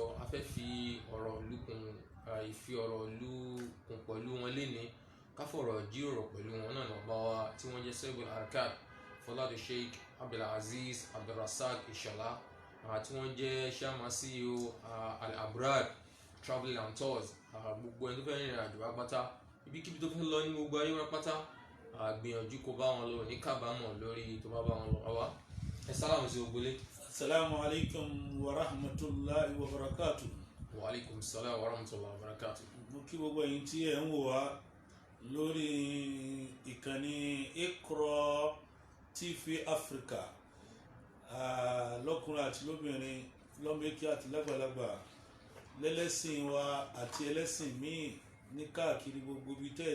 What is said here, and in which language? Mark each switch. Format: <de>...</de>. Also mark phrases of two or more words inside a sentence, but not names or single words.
<yo>A fẹ́ fi ọ̀rọ̀ lukùn pẹ̀lú wọn léni, káfọ̀rọ̀ jíròrò pẹ̀lú wọn náà lọ́ba wa tí wọ́n jẹ́ Sayyidul Arkat Fọládù Sheikh Abdulaziz Abdulrasaq Ìṣọ̀lá, tí wọ́n jẹ́ Chairman CEO Al-Abrad Travel and Tours. Gbogbo ẹni tó fẹ́ rìnrìn àjò apáta ibikíbi tó fẹ́ lọ ní gbogbo ayé apáta, gbìyànjú kó bá wọn lọ ní kábàámọ̀ lórí tó bá wọn lọ. Àwa ẹ sálàmù sí ògbólé.</yo> <ar>السلام عليكم ورحمة الله وبركاته. وعليكم السلام ورحمة الله وبركاته.</ar> <yo>Mo kí gbogbo ẹ̀yin tí ẹ ń wò wá lórí ìkànnì Iqra TV Africa, lọ́kùnrin àti lóbìnrin, lọ́mọdé àti lágbàlagbà, lẹ́lẹ́sìn wa àti ẹlẹ́sìn míì ní káàkiri gbogbo ibi</yo>